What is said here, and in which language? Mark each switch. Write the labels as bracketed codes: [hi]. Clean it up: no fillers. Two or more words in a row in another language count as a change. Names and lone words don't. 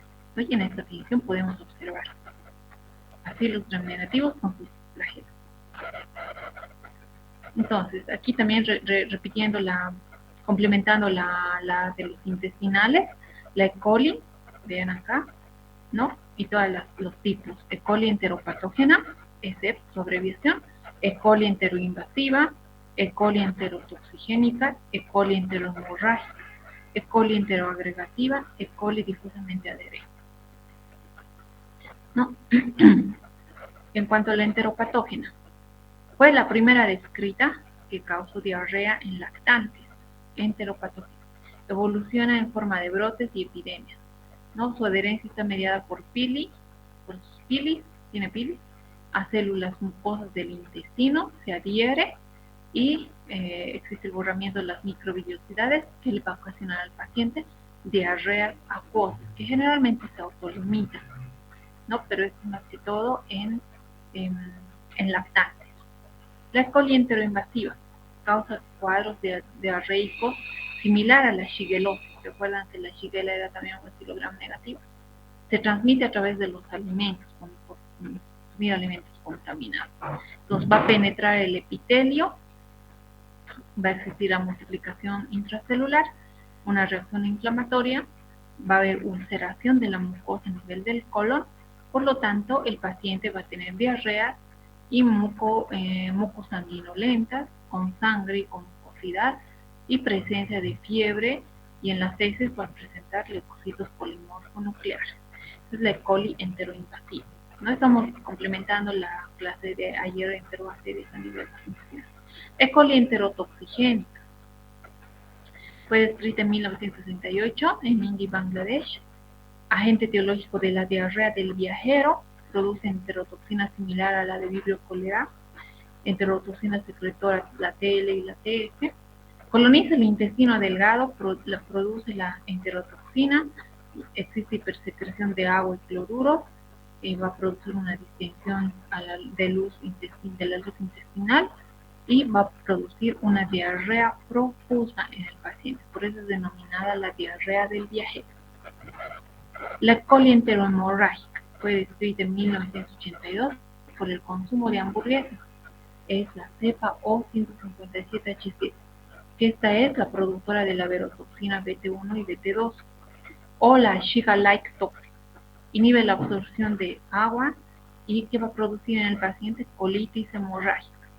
[es] Y en esta tinción podemos observar así los gram-negativos con sus flagelos. Entonces, aquí también repitiendo complementando la de los intestinales, la E. coli, vean acá, ¿no? Y todos los tipos, E. coli enteropatógena, ESEP, su abreviación, E. coli enteroinvasiva, E. coli enterotoxigénica, E. coli enterohemorrágica, E. coli enteroagregativa, E. coli difusamente adherente, ¿no? En cuanto a la enteropatógena, fue la primera descrita que causó diarrea en lactantes, enteropatógena. Evoluciona en forma de brotes y epidemias, ¿no? Su adherencia está mediada por sus pilis, tiene pilis, a células mucosas del intestino, se adhiere y existe el borramiento de las microvillosidades que le va a ocasionar al paciente diarrea acuosa, que generalmente se autolimita, ¿no? Pero es más que todo en lactantes. La E. coli enteroinvasiva causa cuadros diarreicos similar a la shigellosis. Recuerdan que la shigella era también un estilo gram-negativo. Se transmite a través de los alimentos, por consumir alimentos contaminados. Entonces va a penetrar el epitelio, va a existir la multiplicación intracelular, una reacción inflamatoria, va a haber ulceración de la mucosa a nivel del colon, por lo tanto el paciente va a tener diarrea y mucosanguinolentas, con sangre y con mucosidad y presencia de fiebre, y en las heces va a presentar leucocitos polimorfonucleares. Es la E. coli enteroinvasiva. No estamos complementando la clase de ayer de enterobacterias a nivel intestinal. E. coli enterotoxigénica. Fue descrita en 1968 en India, Bangladesh. Agente etiológico de la diarrea del viajero, produce enterotoxina similar a la de Vibrio cholerae, enterotoxina secretora, la TL y la TF. Coloniza el intestino delgado, produce la enterotoxina, existe hipersecreción de agua y cloruro, va a producir una distensión de la luz intestinal y va a producir una diarrea profusa en el paciente. Por eso es denominada la diarrea del viajero. La E. coli enterohemorrágica fue descrita en 1982 por el consumo de hamburguesas. Es la cepa O157H7, que esta es la productora de la verotoxina BT1 y BT2, o la Shiga-like tóxica. Inhibe la absorción de agua y que va a producir en el paciente colitis hemorrágica.